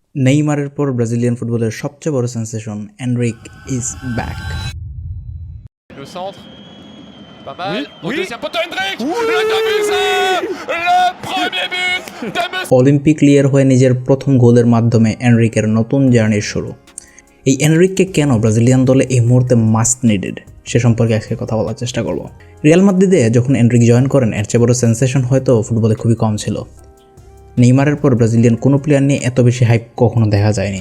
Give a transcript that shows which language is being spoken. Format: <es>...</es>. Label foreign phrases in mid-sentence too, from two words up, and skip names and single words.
<bn>নেইমারের পর ব্রাজিলিয়ান ফুটবলের সবচেয়ে বড় সেন্সেশন এনরিক</bn> <en>is back.</en> <fr>Le centre, pas mal. Oui, Au oui. deuxième poteau, Hendrik. Le demi-but, le premier but de Monsieur.</fr> <bn>অলিম্পিক লিয়ের হয়ে নিজের প্রথম গোলের মাধ্যমে এনরিকের নতুন জার্নির শুরু। এই এনরিককে কেন ব্রাজিলিয়ান দলে এই মুহূর্তে</bn> <en>must needed</en> <bn>সে সম্পর্কে আজকে কথা বলার চেষ্টা করব। রিয়াল মাদ্রিদে যখন এনরিক জয়েন করেন এর চেয়ে বড় সেন্সেশন হয়তো ফুটবলে খুবই কম ছিল। নেইমারের পর ব্রাজিলিয়ান কোনো প্লেয়ার নিয়ে এত বেশি হাইপ কখনো দেখা যায়নি।</bn>